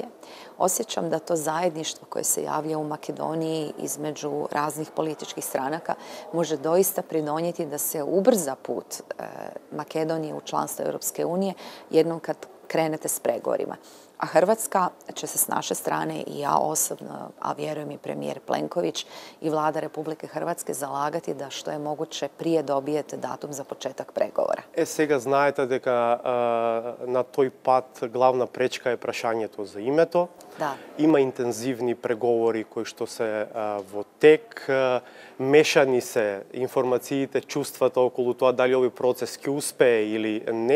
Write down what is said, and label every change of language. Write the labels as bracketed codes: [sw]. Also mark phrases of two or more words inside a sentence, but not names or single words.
[hr] Osjećam da to zajedništvo koje se javlja u Makedoniji između raznih političkih stranaka može doista pridonijeti da se ubrza put Makedonije u članstvo Europske unije jednom kad krenete s pregovorima. A Hrvatska će se s naše strane i ja osobno, a vjerujem i premijer Plenković i vlada Republike Hrvatske zalagati da što je moguće prije dobijete datum za početak pregovora. [mk] Сега знаете дека на тој пат главна пречка е прашањето за името. Да. Има интензивни преговори кои што се во тек. Мешани се информациите, чувствата околу тоа дали овој процес ќе успее или не.